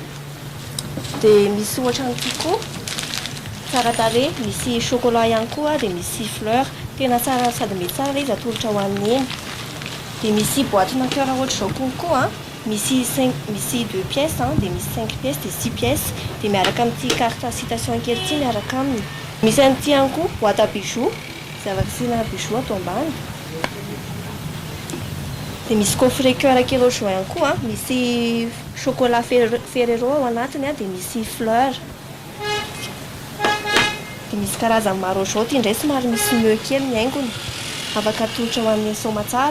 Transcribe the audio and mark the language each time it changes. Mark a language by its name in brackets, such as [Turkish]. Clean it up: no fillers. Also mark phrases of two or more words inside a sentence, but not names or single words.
[Malagasy] Dia misy ohatran'ity koa tsara tarehy, misy chocolat ihany koa dia misy fleur, tena tsara sady mety tsara ilay izy atolotra ho amin'ny eny. Dia misy [French] boîte marqueur [Malagasy] ohatr'izao konko, misy 2 pièces, dia misy 5 pièces dia 6 pièces, dia miaraka amin'ity [French] carte citation [Malagasy] kely ity miaraka aminy. Misy an'ity ihany koa [French] boîte à bijoux, [Malagasy] izay afaka asiana bijoux ato ambany. Dia misy [French] coffret cœur [Malagasy] kely ohatr'izao ihany koa, misy chocolat Ferrero ao anatiny, dia misy fleur. Dia misy karazany maro ohatr'izao, ity indray somary misy nœud kely ny haingony, afaka atolotra ho amin'ny soma tsara.